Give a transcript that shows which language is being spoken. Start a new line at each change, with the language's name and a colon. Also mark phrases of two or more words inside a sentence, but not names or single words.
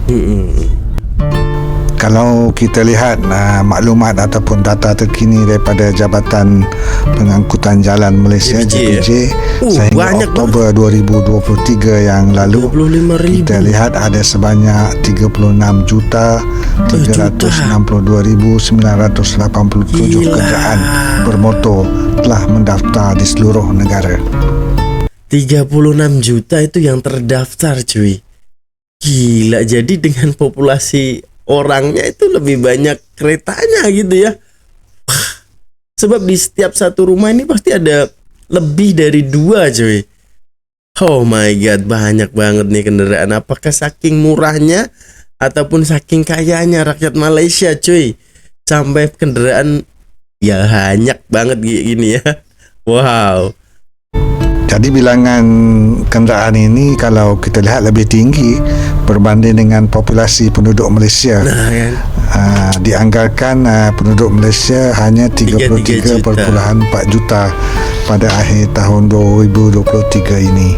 Malay: Kalau kita lihat maklumat ataupun data terkini daripada Jabatan Pengangkutan Jalan Malaysia JPJ, sehingga banyak Oktober 2023 yang lalu, 25.000. kita lihat ada sebanyak 36,362,987
Indonesian: Gila.
Malay: kenderaan bermotor telah mendaftar di seluruh negara.
Indonesian: 36 juta itu yang terdaftar cuy. Gila, jadi dengan populasi orangnya itu lebih banyak keretanya gitu ya. Wah, sebab di setiap satu rumah ini pasti ada lebih dari 2 cuy.
English: Oh my god,
Indonesian: banyak banget nih kendaraan. Apakah saking murahnya ataupun saking kayanya rakyat Malaysia cuy, sampai kendaraan ya banyak banget gini ya. Wow.
Malay: Jadi bilangan kenderaan ini kalau kita lihat lebih tinggi berbanding dengan populasi penduduk Malaysia.
Indonesian: Nah kan.
Malay: Dianggarkan penduduk Malaysia hanya 33.4 juta pada akhir tahun 2023 ini.